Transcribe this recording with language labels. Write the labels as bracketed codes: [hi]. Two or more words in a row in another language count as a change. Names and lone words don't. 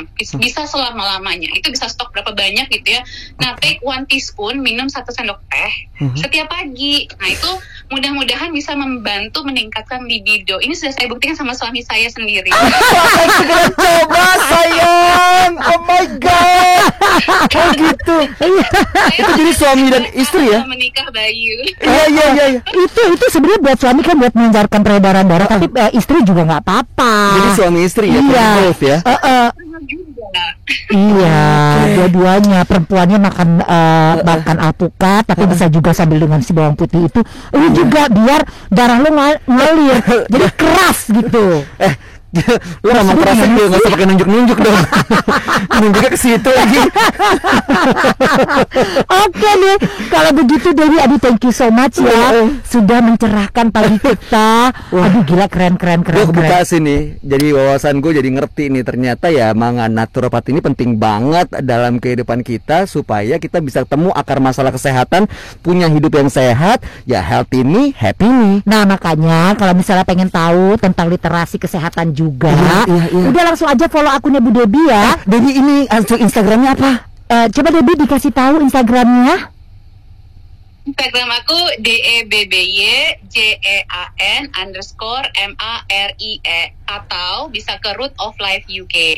[id] Bisa selama-lamanya. Itu bisa stok berapa banyak gitu ya. Nah, [en] take 1 teaspoon, [id] minum 1 sendok teh setiap pagi. Nah, itu mudah-mudahan bisa membantu meningkatkan libido. Ini sudah saya buktikan sama suami saya sendiri. Coba sayang. [en] Oh my god. [id] Oh gitu. Itu jadi suami dan istri ya? Menikah Bayu. Iya. Itu sebenarnya buat suami kan buat melancarkan peredaran darah, tapi istri juga nggak apa-apa. Jadi suami istri ya, Iya. both ya. Iya, dua-duanya. Perempuannya makan alpukat, tapi bisa juga sambil dengan si bawang putih itu. Lu juga biar darah lu ngalir, jadi keras gitu. Lu ngomong kerasnya gue nggak usah pakai nunjuk-nunjuk dong. Nunjuknya ke situ lagi. Oke nih, kalau begitu Dewi, aduh [en] thank you so much [id] ya, sudah mencerahkan pagi kita. Aduh gila, keren. Gue kebuka sih nih, jadi wawasan gue jadi ngerti nih, ternyata ya mangan naturopat ini penting banget dalam kehidupan kita supaya kita bisa ketemu akar masalah kesehatan, punya hidup yang sehat, ya [en] healthy me, happy me. [id] Nah makanya kalau misalnya pengen tahu tentang literasi kesehatan juga, Iya. udah langsung aja follow akunnya Bu Debbie ya. Debbie ini Instagramnya apa? Coba Debbie dikasih tahu Instagramnya. Instagram aku DEBBYJEAN_MARIE, atau bisa ke Root of Life UK.